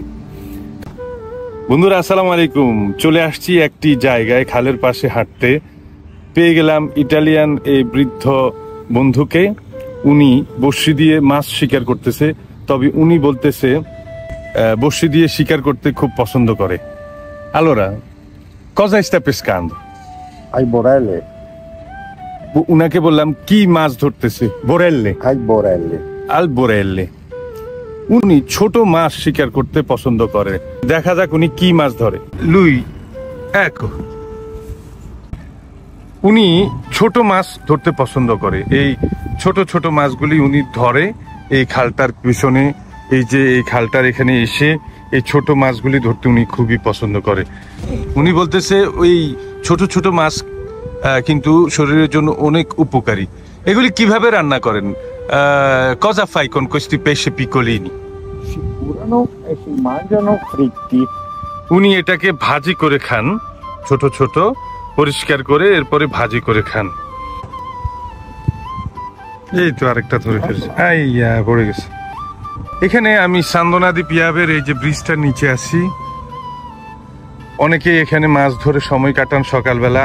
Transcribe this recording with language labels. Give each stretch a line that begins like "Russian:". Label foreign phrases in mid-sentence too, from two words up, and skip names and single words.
Bangla: বন্ধুরা আসসালামু আলাইকুম। চলে আসছি একটি জায়গায় খালের পাশে হাঁটতে, পেয়ে গেলাম ইটালিয়ান এই বৃদ্ধ বন্ধুকে। উনি বড়শি দিয়ে মাছ শিকার করতেছে, তবে উনি বলতেছে বড়শি দিয়ে শিকার করতে খুব পছন্দ করে।
Italian: Allora, cosa sta pescando? Ai borelle.
Bangla: উনাকে বললাম কি মাছ ধরতেছে? বোরেল্লে।
Italian: Ai borelle. Ai borelle.
Bangla: উনি ছোট মাছ শিকার করতে পছন্দ করে। দেখা যাক উনি কি মাছ ধরে।
Italian: Lui ecco,
Bangla: উনি ছোট মাছ ধরতে পছন্দ করে। এই ছোট ছোট মাছগুলি উনি ধরে এই খালটার পিছনে। এই যে এই খালটার এখানে এসে এই ছোট মাছগুলি ধরতে উনি খুবই পছন্দ করে। উনি বলতেছে ওই ছোট ছোট মাছ কিন্তু শরীরের জন্য অনেক উপকারী। এগুলি কিভাবে রান্না করেন?
Italian: Cosa fai con questi pesci piccolini? Si curano e si mangiano fritti.
Bangla: উনি এটাকে ভাজি করে খান, ছোট ছোট পরিষ্কার করে এরপরে ভাজি করে খান। এই তো আরেকটা ধরে ফেলছে, আইয়া পড়ে গেছে। এখানে আমি সান্দনা দি পিয়াবের এই যে ব্রিজটার নিচে আছি। অনেকেই এখানে মাছ ধরে সময় কাটান সকালবেলা।